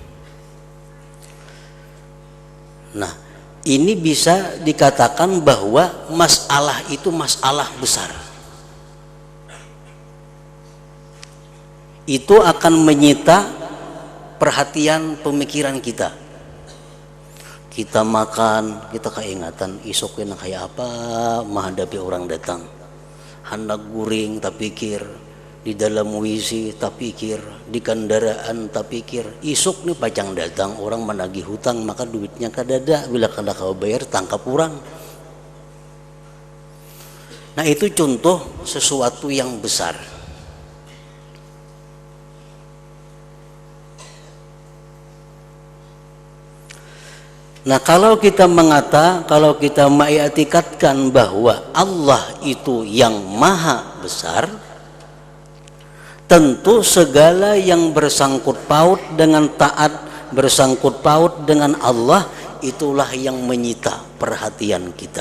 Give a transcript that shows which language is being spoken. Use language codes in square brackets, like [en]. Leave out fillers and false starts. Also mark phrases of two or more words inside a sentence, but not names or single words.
[id] Nah, ini bisa dikatakan bahwa masalah itu masalah besar. Itu akan menyita perhatian pemikiran kita. [bjn] Kita makan, kita keingatan isok kena kayak apa menghadapi orang datang. Hendak guring tak pikir, di dalam WC tak pikir, di kendaraan tak pikir. Isok nih pacang datang orang menagih hutang, maka duitnya kadada, bila kada kau bayar tangkap orang. [id] Nah, itu contoh sesuatu yang besar. Nah, kalau kita mengiktikadkan bahwa Allah itu yang Maha Besar, tentu segala yang bersangkut paut dengan taat, bersangkut paut dengan Allah, itulah yang menyita perhatian kita.